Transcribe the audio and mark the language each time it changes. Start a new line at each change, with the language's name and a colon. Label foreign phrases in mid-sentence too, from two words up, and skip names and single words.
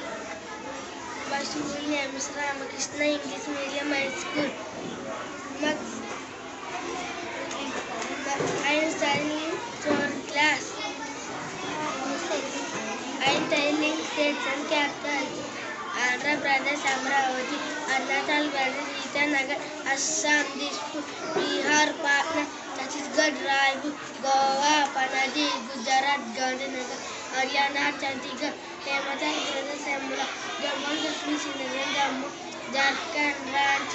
English: My school name is Ramakrishna English Medium High School. I am studying in 4th class. I am telling states and capitals. Andhra Pradesh, Amravati, Arunachal Pradesh, Itanagar, Assam, Dispur, Bihar, Patna, Chhattisgarh, Raipur, Goa, Panaji, Gujarat, Gandhinagar, Haryana, Chandigarh, Himachal Pradesh, Shimla, Jammu and Kashmir, Srinagar, Jammu, Jharkhand, Ranchi,